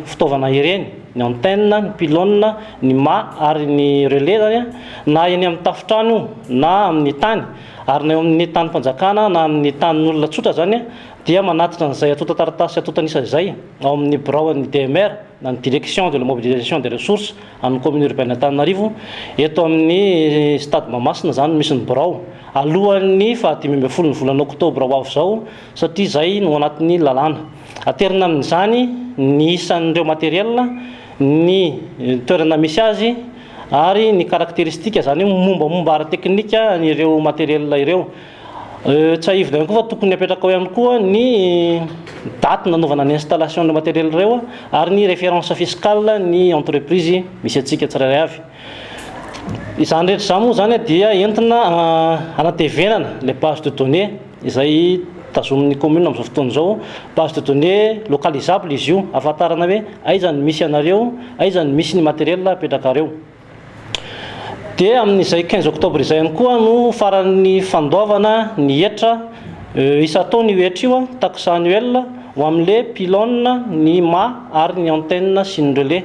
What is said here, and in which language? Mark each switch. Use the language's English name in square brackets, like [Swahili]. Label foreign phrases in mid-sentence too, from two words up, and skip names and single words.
[Malagasy] fitaovana ireny, ny antenne, ny pilôna, ny mât ary ny relais zany na eny amin'ny tafotrano na amin'ny tany ary na eo amin'ny tany mpanjakana na amin'ny tanin'olona tsotra zany dia manatitra an'izay atotan-taratasy atotanisa izay ao amin'ny biraon'ny DMR na ny [French] direction de la mobilisation des ressources [Malagasy] amin'ny [French] commune urbaine Antananarivo [Malagasy] eto amin'ny stade Mahamasina zany misy ny birao alohan'ny 15 ny volana oktobra ho avy zao satria izay no anatin'ny lalàna. Aterina amin'izany ny isan'ireo matériel, ny toerana misy azy ary ny caractéristique zany mombamomba ara-teknika ireo matériel ireo. Tsy ahivina ihany koa fa tokony apetraka ao ihany koa ny daty nanaovana ny [French] installation de matériel [Malagasy] ireo ary ny [French] référence fiscale [Malagasy] ny entreprise misy atsika tsirairay avy. Izany rehetra izany moa zany dia entina anatevenana [French] les bases de données [Malagasy] izay tazomin'ny commune amin'izao fotoana izao, [French] base de données localisable [Malagasy] izy io, ahafantarana hoe aiza ny misy anareo, aiza ny misy ny matériel apetrakareo. Dia amin'izay 15 octobre izay ihany koa no faran'ny fandoavana ny hetra isa-taona io hetra io [French] taxe annuel [Malagasy] ho amin'le pilôna, ny mât ary ny antenne sy ny relais.